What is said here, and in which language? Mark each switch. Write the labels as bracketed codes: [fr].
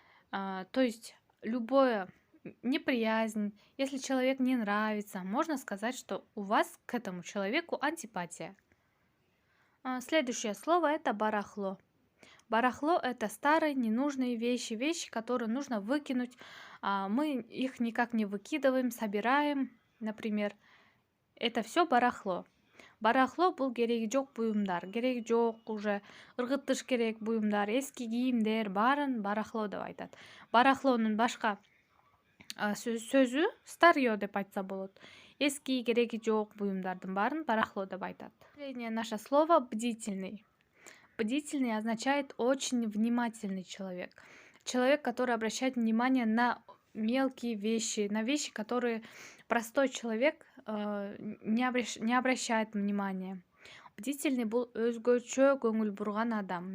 [ru] То есть любое неприязнь, если человек не нравится, можно сказать, что у вас к этому человеку антипатия. Следующее слово — это барахло. Барахло — это старые ненужные вещи, которые нужно выкинуть. Мы их никак не выкидываем, собираем, например. Это все барахло. [ky] Барахло бул кереги жок буюмдар, кереги жок уже ыргытыш керек буюмдар, эски кийимдер баарын барахло деп айтат. Барахлонун башка сөзү старье деп айтса болот. Эски кереги жок буюмдардын баарын барахло деп айтат. [ru] Последнее наше слово — бдительный. Бдительный означает очень внимательный человек. Человек, который обращает внимание на мелкие вещи, на вещи, которые простой человек не обращает внимания. [ky] Бдительный бул өзгөчө көңүл бурган адам.